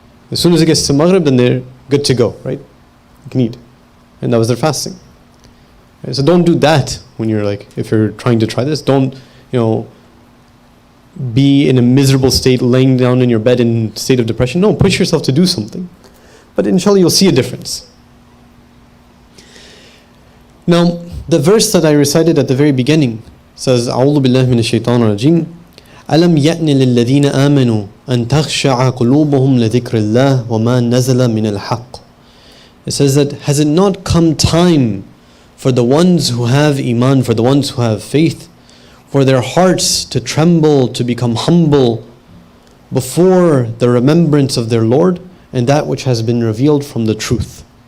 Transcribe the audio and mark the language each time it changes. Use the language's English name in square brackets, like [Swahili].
[English] As soon as it gets to Maghrib, then they're good to go, right? You can eat. And that was their fasting. Right? So don't do that when you're if you're trying to try this. Don't, be in a miserable state, laying down in your bed in a state of depression. No, push yourself to do something. But inshallah, you'll see a difference. Now, the verse that I recited at the very beginning says, [Arabic] أعوذ بالله من الشيطان الرجيم ألم يأن للذين آمنوا أن تخشع قلوبهم لذكر الله وما نزل من الحق. [English] It says that, has it not come time for the ones who have iman, for the ones who have faith, for their hearts to tremble, to become humble before the remembrance of their Lord and that which has been revealed from the truth?